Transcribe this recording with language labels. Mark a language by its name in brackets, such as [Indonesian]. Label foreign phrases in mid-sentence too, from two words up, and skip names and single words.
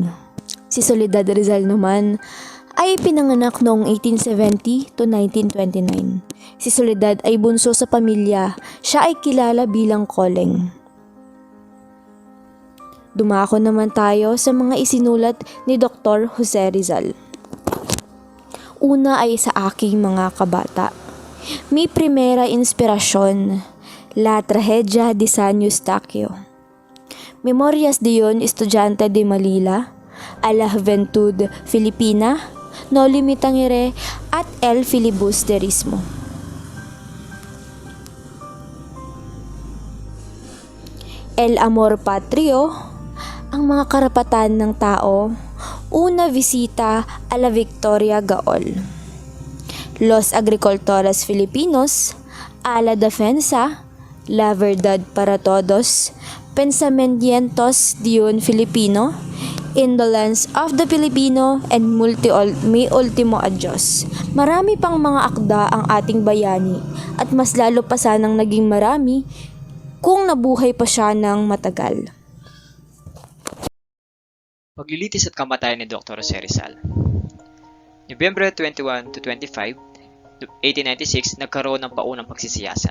[Filipino] Si Soledad Rizal naman ay ipinanganak noong 1870 to 1929. Si Soledad ay bunso sa pamilya, siya ay kilala bilang Koleng. Dumako naman tayo sa mga isinulat ni Dr. Jose Rizal. Una ay sa aking mga kabata. Mi primera inspirasyon, la tragedia de San Eustaquio. Memorias de un estudiante de Manila, a la juventud filipina, no limitangere at el filibusterismo. El amor patrio, ang mga karapatan ng tao, una visita a la Victoria Gaol. Los agricultores Filipinos, a la defensa, la verdad para todos, pensamientos de un Filipino, indolence of the Filipino, and mi ultimo adios. Marami pang mga akda ang ating bayani at mas lalo pa sanang naging marami kung nabuhay pa siya ng matagal. Paglilitis at kamatayan ni Dr. Jose Rizal. Nobyembre 21 to 25, 1896, nagkaroon ng paunang pagsisiyasat.